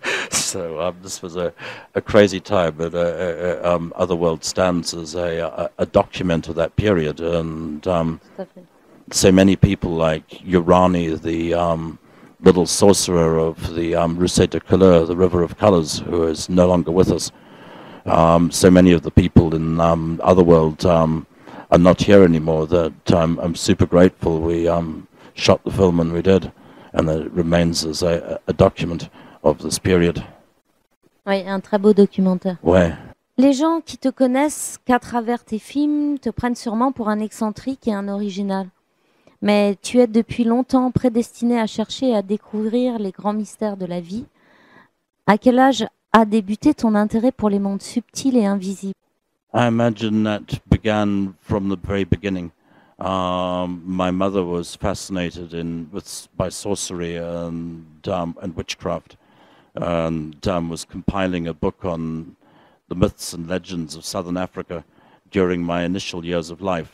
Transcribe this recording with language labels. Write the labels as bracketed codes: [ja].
[en] So this was a crazy time, but Otherworld stands as a document of that period, and so many people like Urani, the little sorcerer of the Russe de Couleur, the River of Colors, who is no longer with us. So many of the people in Otherworld are not here anymore, that I'm super grateful we shot the film when we did, and that it remains as a document of this period. [fr] Oui, un très beau documentaire. Ouais. Les gens qui te connaissent qu'à travers tes films te prennent sûrement pour un excentrique et un original. Mais tu es depuis longtemps prédestiné à chercher et à découvrir les grands mystères de la vie. À quel âge a débuté ton intérêt pour les mondes subtils et invisibles? [en] I imagine that began from the very beginning. My mother was fascinated by sorcery and witchcraft, and was compiling a book on the myths and legends of Southern Africa during my initial years of life.